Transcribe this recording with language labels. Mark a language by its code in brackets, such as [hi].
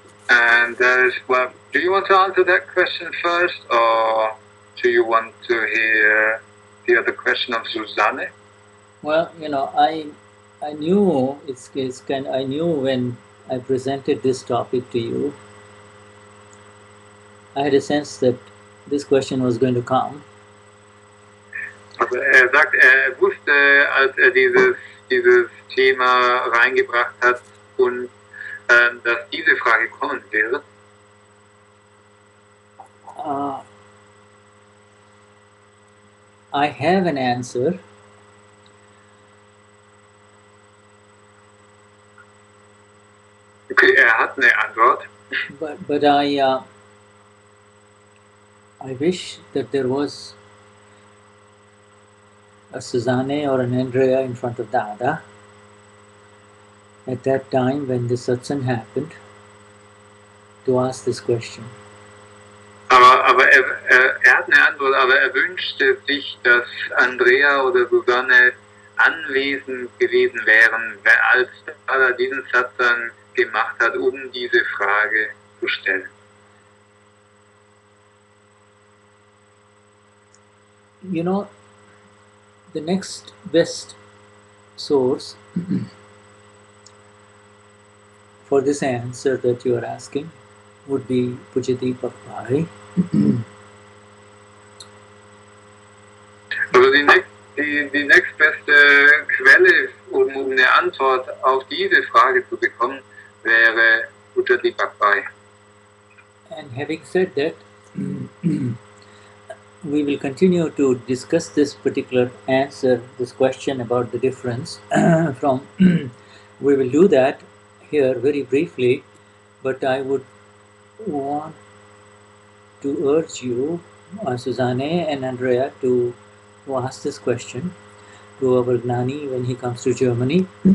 [en] And do you want to answer that question first, or do you want to hear the other question of Susanne? Well, I knew I knew when I presented this topic to you, I had a sense that this question was going to come. [de] Also sagt, wusste, als dieses Thema reingebracht hat und dass diese Frage kommen wird. [en] I have an answer. [de] Okay, hat eine Antwort. [en] But I wish that there was a Susanne or an Andrea in front of Dada at that time when the satsang happened to ask this question. [de] Aber er hat eine Antwort, aber er wünschte sich, dass Andrea oder Susanne anwesend gewesen wären, als Dada diesen Satsang gemacht hat, um diese Frage zu stellen. [en] You know, the next best source for this answer that you are asking would be Pujati Papai. [de] Also die nächstbeste Quelle, um eine Antwort auf diese Frage zu bekommen, wäre Pujati Papai. [en] And having said that, we will continue to discuss this particular answer, this question about the difference from. We will do that here very briefly, but I would want to urge you, Susanne and Andrea, to ask this question to our Gnani when he comes to Germany.